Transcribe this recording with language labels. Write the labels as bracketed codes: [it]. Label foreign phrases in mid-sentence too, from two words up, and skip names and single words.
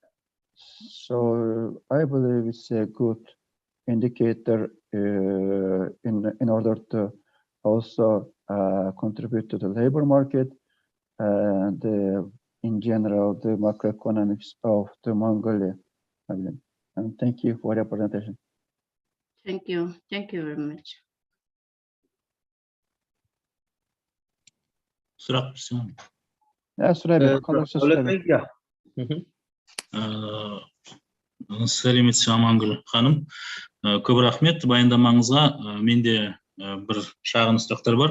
[en] So I believe it's a good indicator in order to also contribute to the labor market and in general the macroeconomics of the Mongolia. And thank you for your presentation. Thank you very much. [kk] Сұрақ берсем. [en] Yeah. [kk] Сәлеметсіз Амангүл ханым. Көп рахмет баяндамаңызға. Менде бір шағын сұрақтар бар.